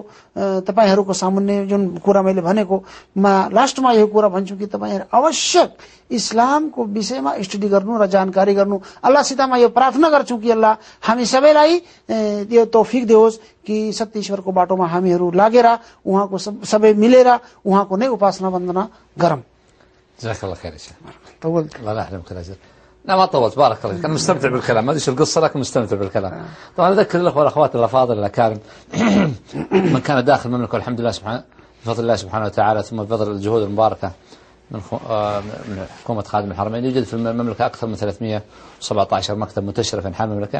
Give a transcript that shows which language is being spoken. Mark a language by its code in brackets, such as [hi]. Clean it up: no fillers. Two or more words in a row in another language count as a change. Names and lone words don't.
[ne] तपाईहरूको सामुन्ने जुन कुरा मैले भनेको म लास्टमा यो कुरा भन्छु कि तपाईहरू आवश्यक इस्लामको विषयमा स्टडी गर्नु र जानकारी गर्नु। अल्लाहसित म यो प्रार्थना गर्छु कि अल्लाह हामी सबैलाई यो तौफिक देओस् कि सत्य ईश्वरको बाटोमा हामीहरू लागेर उहाँको सबै मिलेर उहाँको नै उपासना वन्दना गरौँ। [ar] جزاك الله خير يا شيخ. طولت. الله لا يحرمك الاجر. لا ما طولت، بارك الله فيك، انا مستمتع بالكلام، ما ادري شو القصه لكن مستمتع بالكلام. طبعا اذكر الاخوه والاخوات الافاضل الاكارم من كان داخل المملكه والحمد لله سبحانه بفضل الله سبحانه وتعالى ثم بفضل الجهود المباركه من حكومه خادم الحرمين، يوجد في المملكه اكثر من 317 مكتب منتشره في انحاء المملكه.